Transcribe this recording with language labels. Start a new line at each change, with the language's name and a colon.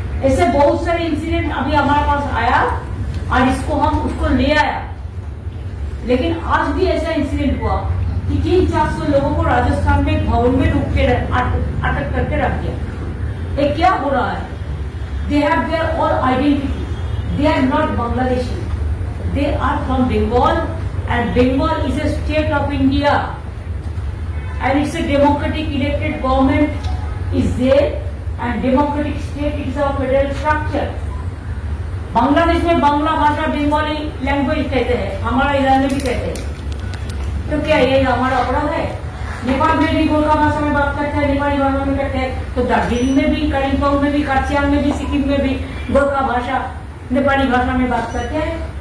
Hindi: ऐसे बहुत सारे इंसिडेंट अभी हमारे पास आया और इसको हम उसको ले आया। लेकिन आज भी ऐसा इंसिडेंट हुआ कि 300-400 लोगों को राजस्थान में भवन में रोक के अटक करके रख दिया। ये क्या हो रहा है?
English: They have their all identity, they are not Bangladeshi, they are from Bengal and Bengal is a state of India and it's a democratic elected government is there and democratic state is a federal structure.
Hindi: Bangladesh में बांग्ला भाषा Bengali language कहते हैं, हमारा इधर में भी कहते हैं। तो क्या ये हमारा अपराध है? नेपाल में भी गोरखा भाषा में बात करते हैं, नेपाली भाषा में करते हैं, तो दार्जिलिंग में भी, कालिम्पोंग में भी, काठियावाड़ में भी, सिक्किम में भी गोरखा भाषा नेपाली भाषा में बात करते हैं।